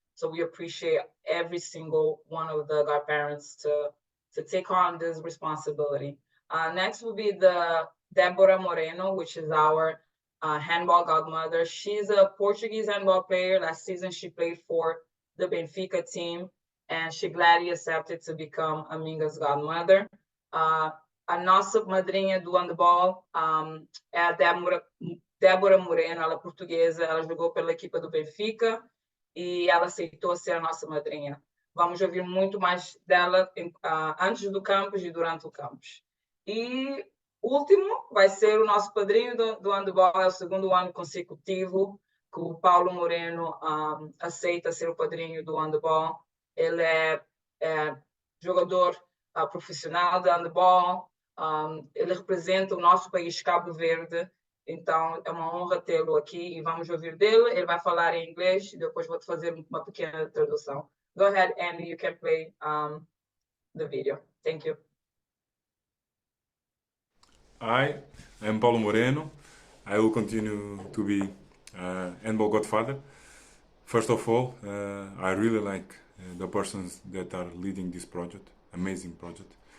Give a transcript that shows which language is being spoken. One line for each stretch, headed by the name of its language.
English: So we appreciate every single one of the godparents to take on this responsibility. Next will be the Débora Moreno, which is our handball godmother. She's a Portuguese handball player. Last season, she played for the Benfica team, and she gladly accepted to become Aminga's godmother.
Portuguese: A nossa madrinha do handball é a Débora Moreno, ela é portuguesa, ela jogou pela equipa do Benfica e ela aceitou ser a nossa madrinha. Vamos ouvir muito mais dela antes do campus e durante o campus. E último vai ser o nosso padrinho do handball, é o segundo ano consecutivo que o Paulo Moreno aceita ser o padrinho do handball. Ele é jogador profissional de handball, ele representa o nosso país, Cabo Verde, então é uma honra tê-lo aqui e vamos ouvir dele. Ele vai falar em inglês e depois vou fazer uma pequena tradução.
English: Go ahead, Andy, you can play the video. Thank you. Hi, I'm Paulo Moreno. I will continue to be handball godfather. First of all, I really like the persons that are leading this project, amazing project.